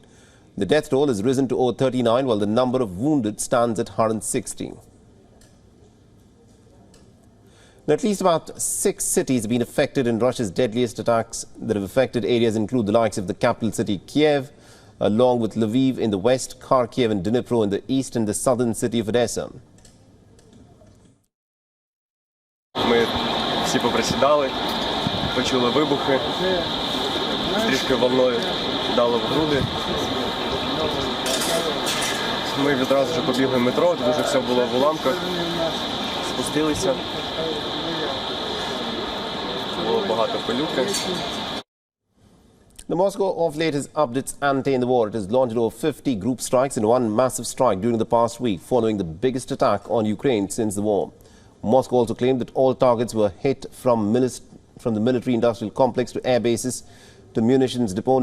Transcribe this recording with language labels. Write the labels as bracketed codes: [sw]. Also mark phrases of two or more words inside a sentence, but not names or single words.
[en] The death toll has risen to over 39, while the number of wounded stands at 160. Now, at least about 6 cities have been affected in Russia's deadliest attacks. That have affected areas include the likes of the capital city Kiev, along with Lviv in the west, Kharkiv and Dnipro in the east, and the southern city of Odessa. [uk] Ми всі поприсідали, почули вибухи, трішки волною дало в груди. Ми відразу ж побігли в метро, тут вже все було в уламках, спустилися. Було багато пилюки. [en] The Moscow of late has upped its ante in the war. It has launched over 50 group strikes and one massive strike during the past week, following the biggest attack on Ukraine since the war. Moscow also claimed that all targets were hit from the military-industrial complex to air bases to munitions depot.